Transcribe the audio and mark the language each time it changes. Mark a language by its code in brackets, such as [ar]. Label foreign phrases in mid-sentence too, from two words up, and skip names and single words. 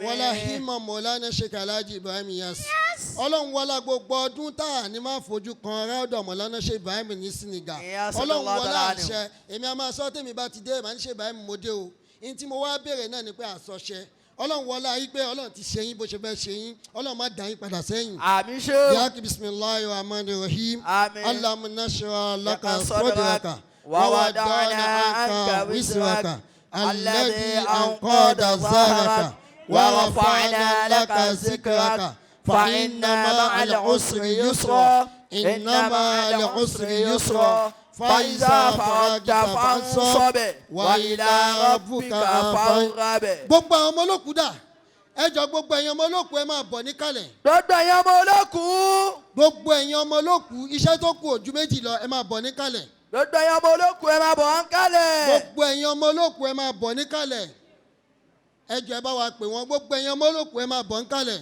[yo] wọ́n lá hímọ̀ Mọ̀lánà Sheikh Alhaji Ibrahim Niass ọlọ́run wọlá gbogbo ọdún tá a ní máa fojú kan ráúdọ̀ Mọ̀lánà Sheikh Ibrahim ní Senegal Yes, ọlọ́run Allah wọlá ta'ala àṣẹ èmi a máa sọ tèmi bá ti dé màá ní Sheikh Ibrahim mo dé o ní tí mo wá béèrè náà ni pé àsọṣẹ ọlọ́run wọlá yìí pé ọlọ́run ti ṣe yín bó ṣe fẹ́ ṣe yín ọlọ́run má dá yín padà sẹ́yìn. Àmín ṣe. [ar] Yaki بسم الله الرحمن الرحيم. [yo] Àmín. [ar] اللهم نشرح لك Laka sadraka wa wa wada'na wada'na anka anka wizraka وزرك الذي أنقض ظهرك ورفعنا لك ذكرك فإن مع العسر يسرا إن مع العسر يسرا فإذا فرغت فانصب وإلى ربك فارغب. [yo] Gbogbo àwọn ọmọ olókùú dà ẹ jọ gbogbo ẹ̀yin ọmọ olókùú ẹ máa bọ̀ níkàlẹ̀. Gbogbo ẹ̀yin ọmọ olókùú. Gbogbo ẹ̀yin ọmọ olókùú iṣẹ́ tó kù ojú méjì lọ ẹ máa bọ̀ níkàlẹ̀. Gbogbo ẹ̀yin ọmọ olókùú ẹ máa bọ̀ níkàlẹ̀. Gbogbo ẹ̀yin ọmọ olókùú ẹ máa bọ̀ níkàlẹ̀. Ẹ jọ ẹ bá wa pè wọ́n gbogbo ẹ̀yin ọmọ olókùú ẹ máa bọ̀ níkàlẹ̀.